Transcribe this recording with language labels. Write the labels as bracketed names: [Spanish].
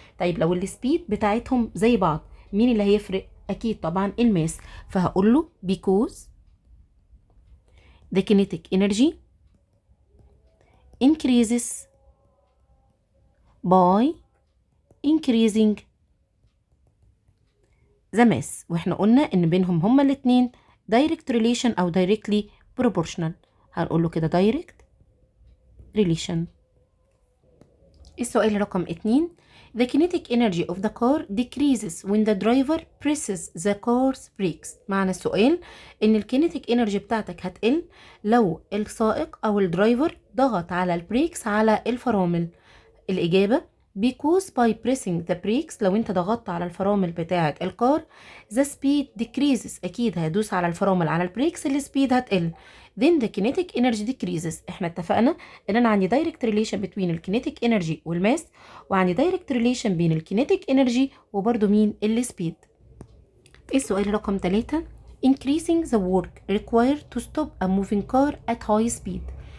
[Arabic] طيب لو السبيد بتاعتهم زي بعض، مين اللي هيفرق؟ اكيد طبعا الماس. فهقول له [English] because the kinetic energy increases by increasing the mass. [Arabic] واحنا قلنا ان بينهم هما الاتنين direct relation او [English] directly proportional. [Arabic] هنقول له كده direct relation. السؤال رقم 2 [English] the kinetic energy of the car decreases when the driver presses the car's brakes. [Arabic] معنى السؤال ان الكينيتيك انرجي بتاعتك هتقل لو السائق او الدرايفر ضغط على البريكس على الفرامل. الإجابة [English] because by pressing the brakes، [Arabic] لو انت ضغطت على الفرامل بتاعة الكار [English] the speed decreases، [Arabic] اكيد هيدوس على الفرامل على البريكس السبيد هتقل. [English] then the kinetic energy decreases. [Arabic] احنا اتفقنا ان انا عندي direct relation between الكينيتيك انرجي والماس، وعندي direct relation بين الكينيتيك انرجي وبرده مين؟ السبيد. السؤال رقم 3 [English] increasing the work required to stop a moving car at high speed.